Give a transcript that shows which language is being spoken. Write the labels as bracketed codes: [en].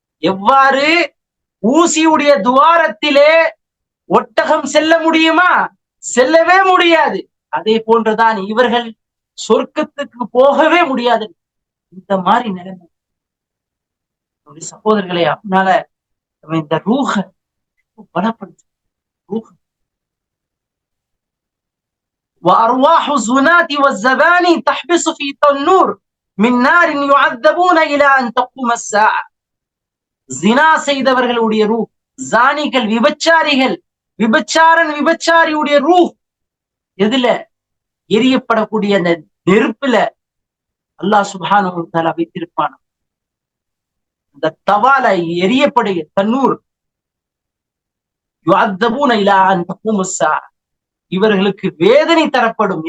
[ta] எவ்வாறு ஊசியுடைய துவாரத்திலே ஒட்டகம் செல்ல முடியுமா? செல்லவே முடியாது. அதே போன்றுதான் இவர்கள் சொர்க்கத்துக்கு போகவே முடியாது. இந்த மாதிரி நிலைமை சகோதரர்களே. அதனால நம்ம இந்த ரூஹ பலப்படுத்த [ar] وأرواح الزناة والزباني تحبس في تنور من نار يعذبون إلى أن تقوم الساعة. [ta] ஜினா செய்தவர்களுடைய ரூஹ், ஜானிகள், விபச்சாரியுடைய ரூஹ் எதுல? எரியப்படக்கூடிய அந்த நெருப்புல அல்லாஹ் சுப்ஹானஹு வ தஆலா வைத்திருப்பான். அந்த தவால எரியப்படுகிற தன்னூர், [ar] யுஅத்தபூன இலா அன் தகூம ஸாஅ, [ta] இவர்களுக்கு வேதனை தரப்படும்.